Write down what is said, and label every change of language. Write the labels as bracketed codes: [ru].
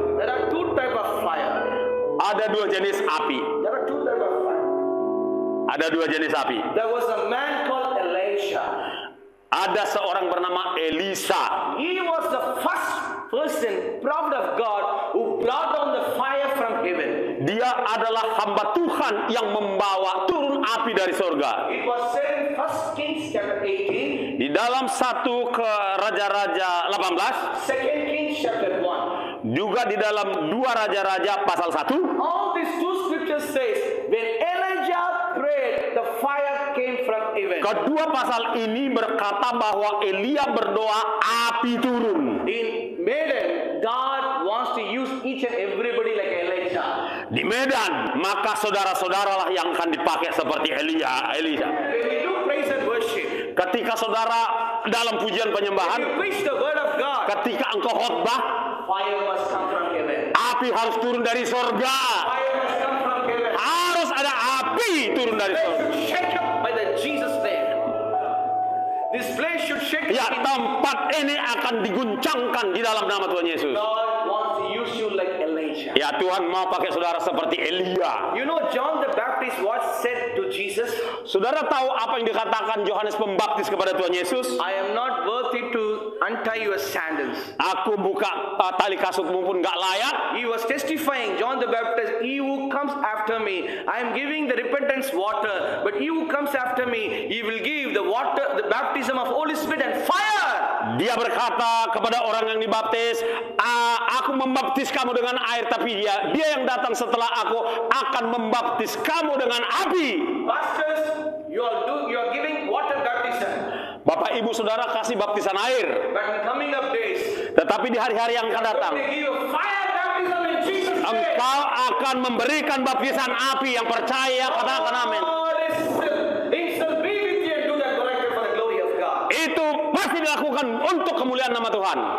[en] there are two types of fire. [id] ada dua jenis api. [en] There are two types of fire. [id] Ada dua jenis api. [en] There was a man called Elisha. [id] Ada seorang bernama Elisa. [en] He was the first person, prophet of God, who brought down the fire from heaven. [id] Dia adalah hamba Tuhan yang membawa turun api dari surga. [en] It was said in 1 Kings chapter 18, [id] Di dalam 1 ke Raja-Raja 18, [en] 2 Kings chapter 1. [id] juga di dalam 2 Raja-Raja pasal 1. [en] All these two scriptures says, when Elijah prayed, the fire came from heaven. [id] Kedua pasal ini berkata bahwa Elia berdoa, api turun. [en] In Medan, God wants to use each and everybody like Elijah. [id] Di Medan medan, maka saudara-saudaralah yang akan dipakai seperti Elisa. [en] When you do praise and worship, [id] Ketika saudara dalam pujian [en] when [id] penyembahan, [en] you preach the word of God, [id] ketika engkau khotbah, [en] fire must come from heaven. [id] api harus turun dari sorga. [en] Fire must come from heaven. [id] Harus ada api turun dari sorga. [en] Place should shake up by the Jesus name. This place should shake [id] Ya, [en] up. [id] tempat ini akan diguncangkan di dalam nama Tuhan Yesus. [en] God wants to use you like Elijah. [id] Ya, Tuhan mau pakai saudara seperti Elia. [en] You know John the Baptist what said to Jesus? [id] Saudara tahu apa yang dikatakan Yohanes Pembaptis kepada Tuhan Yesus? [en] I am not worthy to untie your sandals. [id] Aku buka tali kasutmu pun gak layak. [en] He was testifying, John the Baptist, he who comes after me, I am giving the repentance water, but he who comes after me, he will give the water, the baptism of Holy Spirit and fire. [id] Dia berkata kepada orang yang dibaptis, aku membaptis kamu dengan air, tapi dia yang datang setelah aku akan membaptis kamu dengan api. [en] Pastors, you are giving water baptism. [id] Bapak ibu saudara kasih baptisan air, [en] But in coming up days, [id] tetapi di hari-hari yang akan datang, [en] they give you fire baptism in Jesus' name. [id] engkau akan memberikan baptisan api. Yang percaya katakan amin. [en] God is still be with you and do that correctly for the glory of God. [id] Itu pasti dilakukan untuk kemuliaan nama Tuhan.